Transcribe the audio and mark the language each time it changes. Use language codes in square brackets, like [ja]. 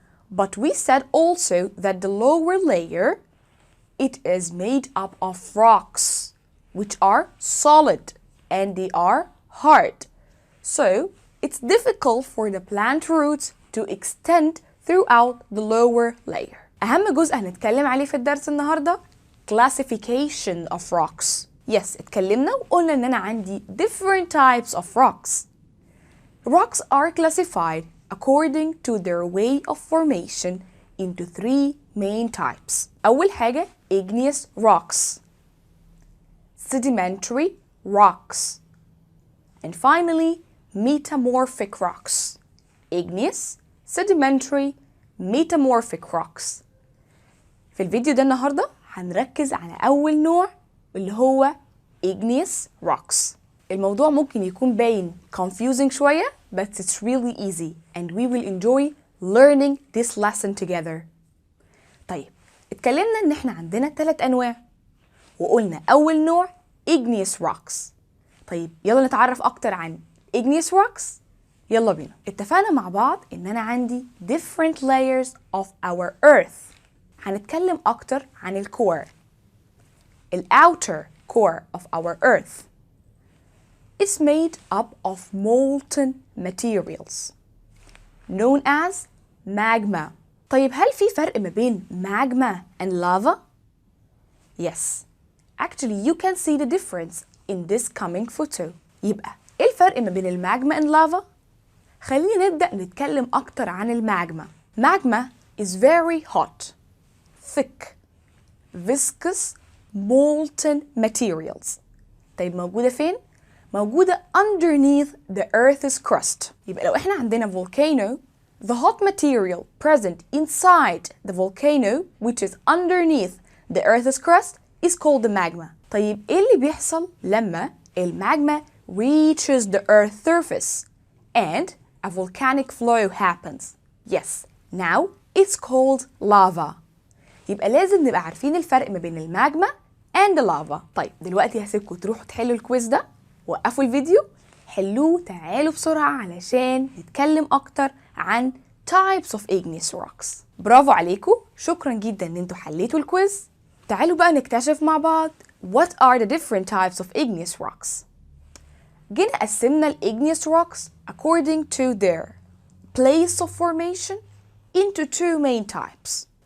[en] But we said also that the lower layer it is made up of rocks which are solid and they are hard. So it's difficult for the plant roots to extend throughout the lower layer. [ar] أهم جزء هنتكلم عليه في الدرس النهاردة [en] classification of rocks. Yes, [ar] اتكلمنا وقلنا إن أنا عندي [en] different types of rocks. Rocks are classified according to their way of formation into three main types. [ar] أول حاجة [en] igneous rocks, sedimentary rocks, and finally metamorphic rocks. Igneous, sedimentary, metamorphic rocks. [ar] في الفيديو ده النهاردة هنركز على أول نوع اللي هو igneous rocks. الموضوع ممكن يكون باين [en] confusing شوية but it's really easy and we will enjoy learning this lesson together. [ar] طيب اتكلمنا ان احنا عندنا 3 أنواع وقلنا أول نوع igneous rocks. طيب يلا نتعرف أكتر عن igneous rocks. يلا بينا. اتفقنا مع بعض ان انا عندي [en] different layers of our earth. [ar] هنتكلم اكتر عن الكور. [en] outer core of our earth is made up of molten materials known as magma. [ar] طيب هل في فرق ما بين [en] magma and lava? Yes. Actually you can see the difference in this coming photo. [ar] يبقى ايه الفرق ما بين الماجما and lava؟ خلينا نبدأ نتكلم أكتر عن الماجما. [en] Magma is very hot, thick, viscous, molten materials. [ar] طيب موجودة فين؟ موجودة [en] underneath the earth's crust. [ar] يبقى لو احنا عندنا [en] volcano, the hot material present inside the volcano, which is underneath the earth's crust, is called the magma. [ar] طيب ايه اللي بيحصل لما الماجما [en] reaches the earth's surface and a volcanic flow happens? Yes, now it's called lava. [ar] يبقى لازم نبقى عارفين الفرق ما بين الماجما and the lava. طيب دلوقتي هسيبكم تروحوا تحلوا الكويز ده، وقفوا الفيديو حلوه، تعالوا بسرعة علشان نتكلم أكتر عن [en] types of igneous rocks. [ar] برافو عليكم، شكرا جدا ان انتوا حليتوا الكويز. تعالوا بقى نكتشف مع بعض [en] what are the different types of igneous rocks. [ar] جينا قسمنا ال [en] igneous rocks according to their place of formation into 2 main types.